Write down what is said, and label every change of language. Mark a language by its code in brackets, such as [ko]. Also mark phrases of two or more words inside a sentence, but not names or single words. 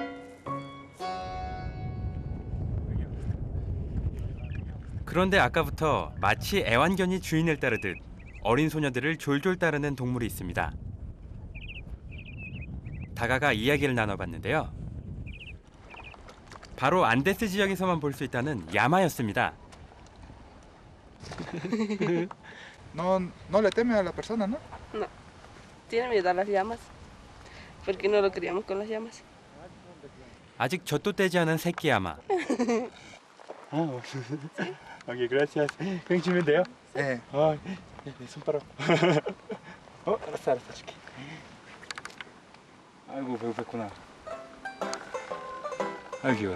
[ko] 그런데 아까부터 마치 애완견이 주인을 따르듯 어린 소녀들을 졸졸 따르는 동물이 있습니다. 다가가 이야기를 나눠봤는데요. 바로 안데스 지역에서만 볼 수 있다는 야마였습니다. [es] No, no le teme a la persona, ¿no? No, tiene miedo a las llamas, porque no lo criamos con las llamas. [ko] 아직 젖도 떼지 않은 새끼 야마. 오케이, gracias. 그냥 주면 돼요? Eh, 내 손가락. 알았어, 줄게. 아이고, 배고팠구나. 아이고, 귀여워라.